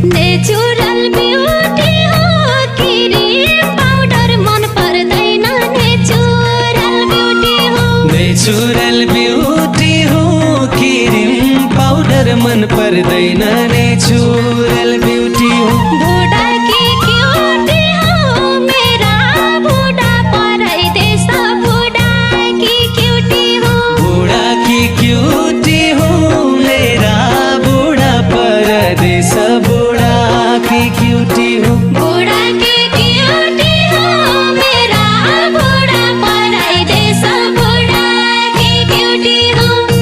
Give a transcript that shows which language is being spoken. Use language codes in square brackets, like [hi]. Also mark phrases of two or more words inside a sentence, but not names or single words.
[en] natural beauty [ne] हो [en] cream powder [ne] मन पर्दैन, [en] natural beauty [ne] हो। [en] natural beauty [ne] हो, [en] cream powder [ne] मन पर्दैन, [en] natural beauty [ne] हो। [hi] बुढा की क्युटी हो, मेरा बुढा पराई देश बुढी बुढा की क्युटी हूँ। बुढा की क्युटी हूँ, मेरा बुढा परदेश बुढा की क्युटी हूँ। बुढा की क्युटी हूँ, मेरा बुढा परदेश बुढा की क्युटी हूँ।